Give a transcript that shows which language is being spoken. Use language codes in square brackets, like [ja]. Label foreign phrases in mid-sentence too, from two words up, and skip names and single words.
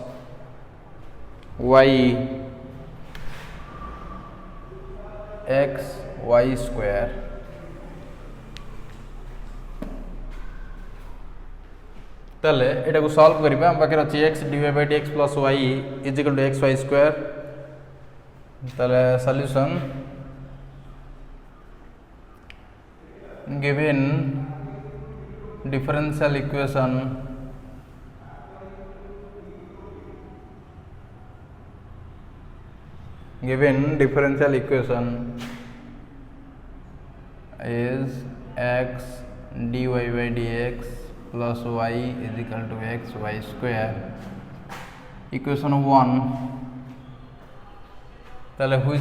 [en] y x y square [or] ତଳେ ଏଟା କୋ ସଲଭ କରିବା ହମ ପାଖେ ଅଛି [en] x dy by dx plus y is equal to x y square तले सॉल्यूशन given differential equation is x dy by dx plus y is equal to x y square equation 1 तले